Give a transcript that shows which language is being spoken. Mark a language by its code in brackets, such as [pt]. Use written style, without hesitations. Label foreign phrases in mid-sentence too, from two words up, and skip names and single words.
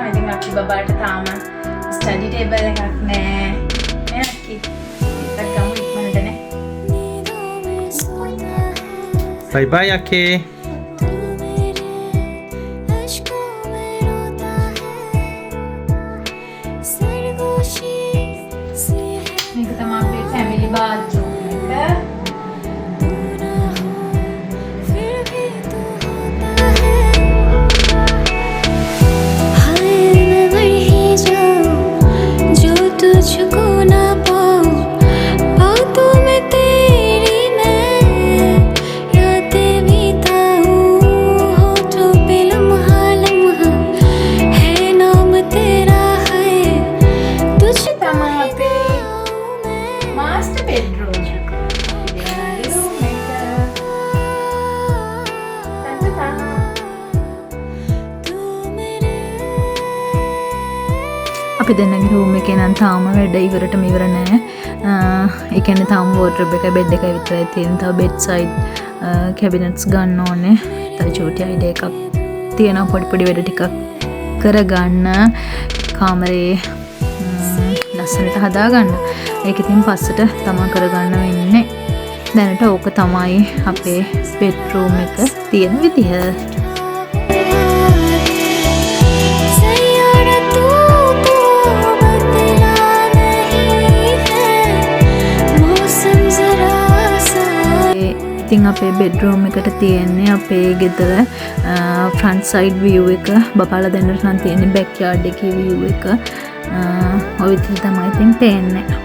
[si] ඉතින් අක්කි බබාට තාම [en] study table [si] එකක් නැහැ. නේ අක්කි. ඉතින් ගමු ඉක්මනටනේ. [hi] नींदों में सोता है [en] Bye bye Ake. [hi] तू मेरे अश्कों में रोता है सरगोशी सी है [si] මේක තමයි අපේ [en] family bathroom [si] එක. [hi] तू ना हो फिर भी तू होता है हाय मैं मर ही जाऊं जो तुझको ना पाऊं बातों में तेरी मैं रातें बिताऊं होठों पे लम्हा लम्हा है नाम तेरा है तुझको [si] තමයි අපේ [hi] मैं [en] master bedroom [si] එක. රූම් එක. [hi] तू मेरे [si] අපි දෙන්නගේ රූම් එකේ නම් තාම වැඩ ඉවරටම ඉවර නෑ. ඒ කියන්නේ තාම වෝඩ්‍රොබ් එක බෙඩ් එකයි විතරයි තියෙන. තව [en] bed side cabinets [si] ගන්න ඕනේ. තව චූටි අයිඩියා එකක් තියෙනවා. පොඩි පොඩි වැඩ ටිකක් කරගන්න කාමරේ ලස්සනට හදාගන්න. ඒක ඉතින් පස්සට තමා කරගන්න වෙන්නේ. දැනට ඕක තමයි අපේ බෙඩ්රූම් එක තියෙන විදිහ. [hi] सैयारा तू तो बदला नहीं है मौसम जरा सा [si] ඉතින් අපේ බෙඩ්රූම් එකට තියෙන්නේ අපේ ගෙදර [en] front side view [si] එක. බබාලා දෙන්නට නම් තියෙන්නේ [en] back yard [si] එකේ view එක. ඔය විදිහට තමයි ඉතින් පේන්නේ.